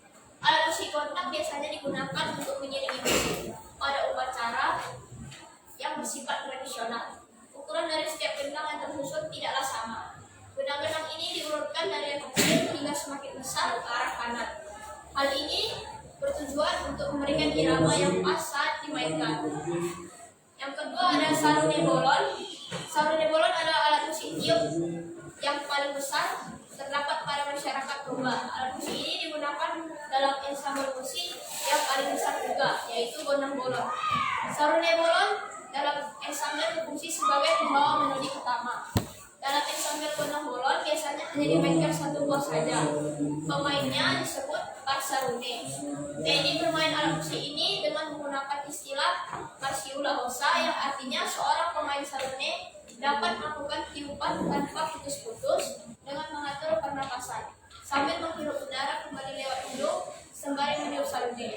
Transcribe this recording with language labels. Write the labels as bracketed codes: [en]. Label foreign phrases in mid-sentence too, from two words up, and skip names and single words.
[id] Alat musik gondang biasanya digunakan untuk mengiringi musik pada upacara yang bersifat tradisional. Ukuran dari setiap gendang yang tersusun tidaklah sama. Gendang-gendang ini diurutkan dari yang kecil hingga semakin besar ke arah kanan. Hal ini bertujuan untuk memberikan irama yang pas saat dimainkan. Yang kedua ada saruni bolon. Saruni bolon adalah alat musik tiup yang paling besar terdapat pada masyarakat Toba. Alat musik ini digunakan dalam ensemble musik yang paling besar juga, yaitu gondang bolon. Saruni bolon dalam ensemble berfungsi sebagai pembawa melodi utama. Dalam ensemble gondang bolon biasanya hanya dimainkan satu buah saja. Pemainnya disebut pasarune. Teknik bermain alat musik ini dengan menggunakan istilah [bbc] marsiula hosa, [id] yang artinya seorang pemain sarune dapat melakukan tiupan tanpa putus-putus dengan mengatur pernapasan sambil menghirup udara kembali lewat hidung sembari meniup sarune.